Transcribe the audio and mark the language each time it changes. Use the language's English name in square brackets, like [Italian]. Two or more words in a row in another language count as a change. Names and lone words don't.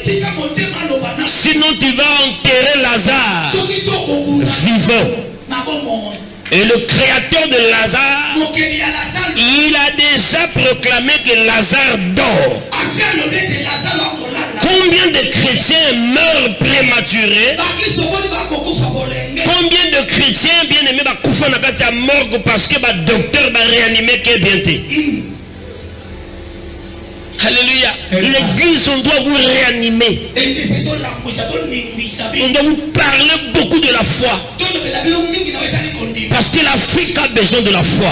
[French] Sinon tu vas enterrer Lazare vivant. Et le créateur de Lazare, il a déjà proclamé que Lazare dort. Combien de chrétiens meurent prématurés? Combien de chrétiens bien aimés [Lingala] bakoufa na kati ya morgue [French] parce que le docteur va réanimer que bientôt? Alléluia. L'église, on doit vous réanimer. On doit vous parler beaucoup de la foi. Parce que l'Afrique a besoin de la foi.